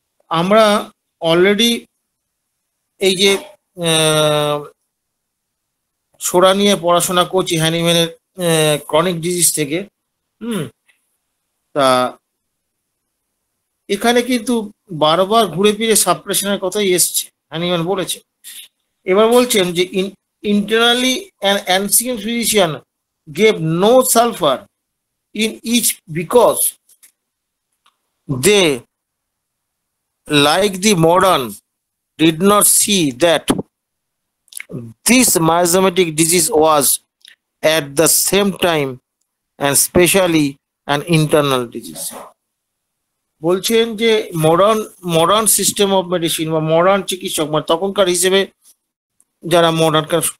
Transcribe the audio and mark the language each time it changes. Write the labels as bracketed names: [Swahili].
[Bangla] আমরা অলরেডি এই যে সোরা নিয়ে পড়াশোনা করছি হ্যানিম্যানের ক্রনিক ডিজিজ থেকে। তা এখানে কিন্তু বারবার ঘুরে ফিরে সাপ্রেশনের কথাই এসছে, হ্যানিম্যান বলেছে। এবার বলছেন যে [English] internally an ancient physician gave no sulfur in each because they, like the modern, did not see that this miasmatic disease was at the same time and specially an internal disease. [Bangla] বলছেন যে modern system of medicine বা modern চিকিৎসক, মানে তখনকার হিসেবে যারা মডার্নকার